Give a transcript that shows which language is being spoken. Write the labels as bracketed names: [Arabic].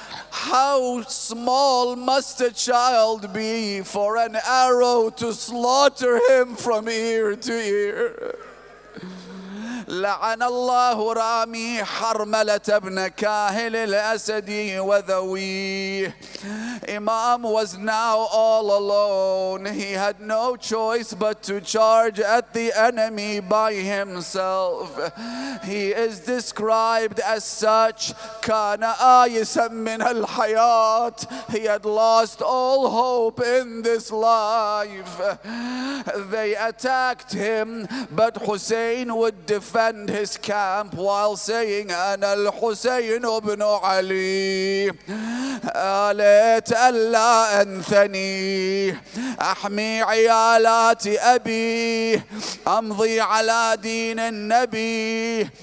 [English] How small must a child be for an arrow to slaughter him from ear to ear? [Arabic] لعن الله رامي حرملة بن كاهل الأسدي وذويه. [English] Imam was now all alone. He had no choice but to charge at the enemy by himself. He is described as such. [Arabic] كان آيسا من الحياة. [English] He had lost all hope in this life. They attacked him, but Hussein would defend defend his camp while saying, [Arabic] أنا الحسين بن علي آليت ألا أنثني أحمي عيالات أبي أمضي على دين النبي.